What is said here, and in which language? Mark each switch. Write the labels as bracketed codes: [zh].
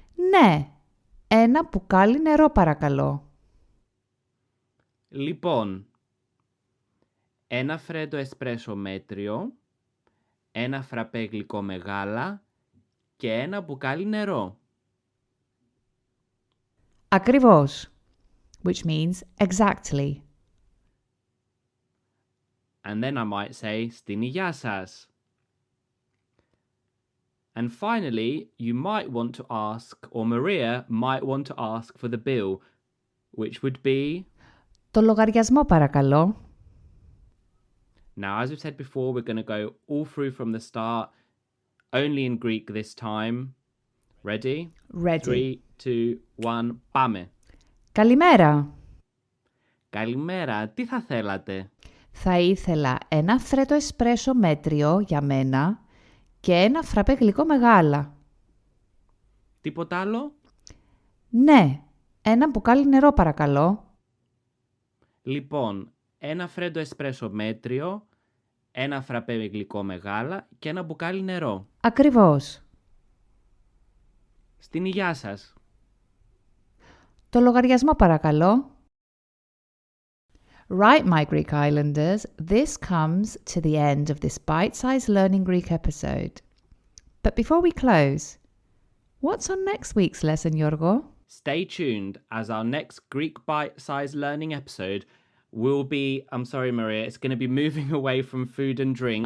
[el] Ναι, ένα μπουκάλι νερό παρακαλώ. Λοιπόν, ένα φρέντο εσπρέσο μέτριο, ένα φραπέ γλυκό με γάλα και ένα μπουκάλι νερό. Ακριβώς, [en] which means exactly. And then I might say, [el] στην υγεία σας. [en] And finally, you might want to ask, or Maria might want to ask for the bill, which would be... [el] Το λογαριασμό παρακαλώ. [en] Now, as we've said before, we're going to go all through from the start, only in Greek this time. Ready? Ready. 3, 2, 1, [el] πάμε. Καλημέρα. Καλημέρα, τι θα θέλατε? Θα ήθελα ένα φρέτο εσπρέσο μέτριο για μένα και ένα φραπέ γλυκό με γάλα. Τίποτα άλλο? Ναι, ένα μπουκάλι νερό παρακαλώ. Λοιπόν, ένα φρέντο εσπρέσο μέτριο, ένα φραπέ γλυκό με γάλα και ένα μπουκάλι νερό. Ακριβώς. Στην υγεία σας. Το λογαριασμό παρακαλώ. [en] Right, my Greek Islanders, this comes to the end of this bite-sized Learning Greek episode. But before we close, what's on next week's lesson, Yorgo? Stay tuned as our next Greek bite-sized learning episode will be, I'm sorry Maria, it's going to be moving away from food and drink.